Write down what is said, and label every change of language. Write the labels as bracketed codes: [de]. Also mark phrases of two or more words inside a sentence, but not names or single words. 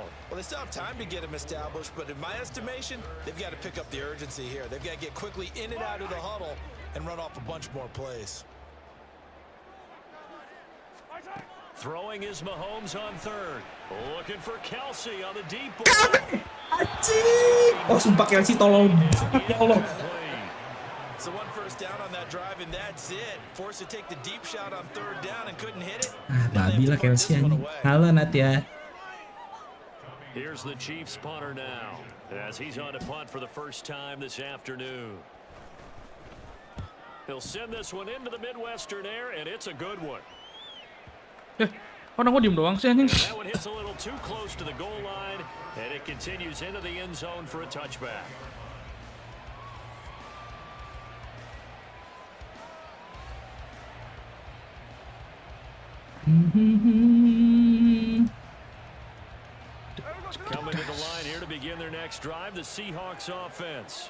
[en] Well, they still have time to get him established, but in my estimation, they've got to pick up the urgency here. They've got to get quickly in and out of the huddle and run off a bunch more plays. Throwing is Mahomes on third. Looking for Kelsey on the deep ball. [id] Anjing. Oh sumpah Kelsey tolol. [ar] يا الله. [en] So one first down on that drive and that's it. Forced to take the deep shot on third down and couldn't hit it. [id] Babi lah Kelsey anjing. Halo Natya. [en] Here's the Chiefs punter now, as he's on to punt for the first time this afternoon. He'll send this one into the Midwestern air, and it's a good one. [id] Orang kok diem doang sih anjing? [en] That one hits a little too close to the goal line, and it continues into the end zone for a touchback. Coming to the line here to begin their next drive, the Seahawks offense.